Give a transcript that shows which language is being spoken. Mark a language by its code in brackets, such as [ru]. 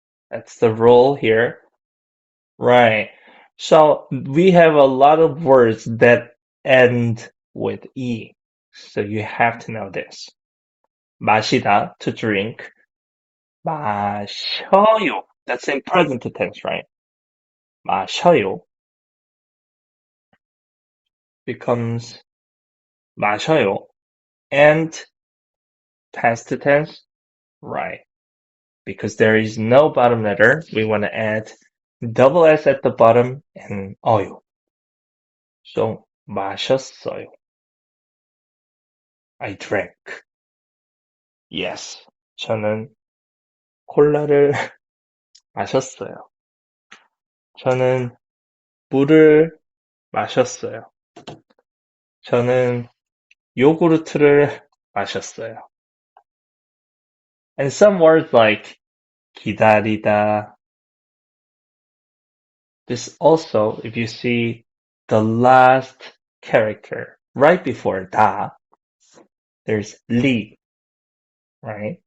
[en] That's the rule here. Right. So we have a lot of words that end with E. So you have to know this. 마시다, to drink. [ko] 마셔요. [en] That's in present tense, right? [ko] 마셔요 becomes 마셔요. [en] And past tense, right? Because there is no bottom letter, we want to add double S at the bottom and 어요. [ko] So 마셨어요. [en] I drank. Yes. [ko] 저는 콜라를 마셨어요. 저는 물을 마셨어요. 저는 요구르트를 마셨어요. [en] And some words like 기다리다. This also, if you see the last character right before 다, there's 리, right?